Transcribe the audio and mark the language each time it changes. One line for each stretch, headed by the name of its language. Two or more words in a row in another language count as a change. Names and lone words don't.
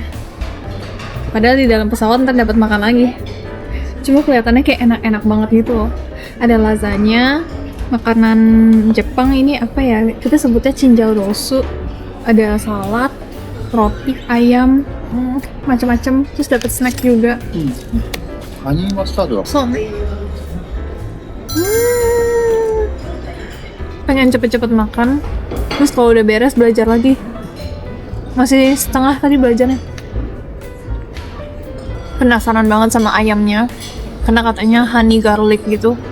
Indonesian: Padahal di dalam pesawat ntar dapat makan lagi. Cuma kelihatannya kayak enak-enak banget gitu loh. Ada lasagna, makanan Jepang ini apa ya? Kita sebutnya chinjau rosu. Ada salad, roti, ayam, macam-macam. Terus dapat snack juga.
Japanese: ハニーマスタードだ。そうね.
Indonesian: Pengen cepet-cepet makan. Terus kalau udah beres belajar lagi. Masih setengah tadi belajarnya. Penasaran banget sama ayamnya. Karena katanya honey garlic gitu.